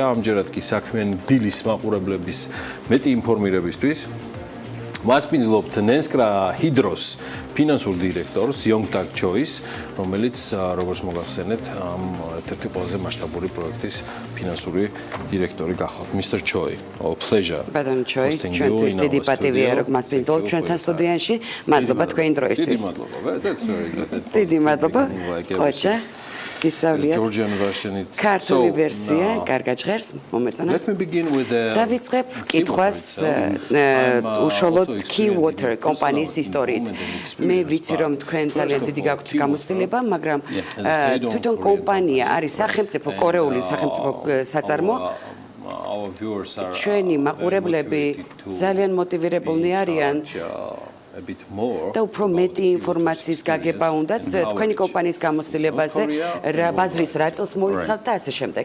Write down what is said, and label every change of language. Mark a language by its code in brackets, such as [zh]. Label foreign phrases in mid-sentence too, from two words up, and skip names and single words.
[ka] ამჯერად კი საქმიანი დილის მაყურებლების მეტი ინფორმირებისთვის მასპინძლობთ ნესკრა ჰიდროს ფინანსურ დირექტორს Yongtak Choi's, რომელიც როგორც მოგახსენეთ, ამ ერთ-ერთი ყველაზე მასშტაბური პროექტის ფინანსური დირექტორი გახავთ. [en] Mr. Choi, pleasure. Badon Choi, [ka] ჩვენთვის დიდი პატივია, რომ მასპინძლობთ ჩვენთან სტუდიაში. მადლობა თქვენი დროისთვის. დიდი მადლობა. [en] That's very good. [ka] დიდი მადლობა. ხოჭა. გისავლიათ. [en] Georgian version it's. [ka] ქართული ვერსია, კარგად ჟღერს, მომეწონა. [en] Let me begin with the [ka] დავიწყებ კითხვას უშუალოდ Keywater კომპანიის ისტორიით. მე ვიცი რომ თქვენ ძალიან დიდი გაქვთ გამოცდილება, მაგრამ თვითონ კომპანია არის სახელმწიფო კორეული სახელმწიფო საწარმო. ჩვენი მაყურებლები ძალიან მოტივირებულნი არიან და უფრო მეტი ინფორმაციის გაგება უნდათ თქვენი კომპანიის გამოცდილებაზე, ბაზრის რა წელს მოიცავთ და ასე შემდეგ.